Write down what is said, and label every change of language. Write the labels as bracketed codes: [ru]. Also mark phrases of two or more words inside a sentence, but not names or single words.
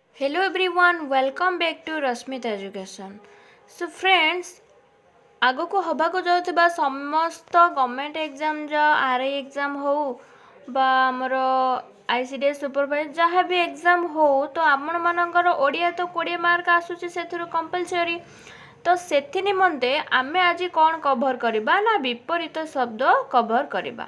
[en] Hello everyone, welcome back to Rasmit Education. So friends, [or] ଆଗକୁ ହେବାକୁ ଯାଉଥିବା ସମସ୍ତ [en] government exam RI exam [or] ହଉ ବା ଆମର ICDS ସୁପରଭାଇଜର ଯାହା ବି ଏକ୍ଜାମ୍ ହଉ ତ ଆପଣମାନଙ୍କର ଓଡ଼ିଆ ତ 20 ମାର୍କ ଆସୁଛି ସେଥିରୁ କମ୍ପଲସରି। ତ ସେଥି ନିମନ୍ତେ ଆମେ ଆଜି କ'ଣ କଭର୍ କରିବା ନା ବିପରୀତ ଶବ୍ଦ କଭର୍ କରିବା।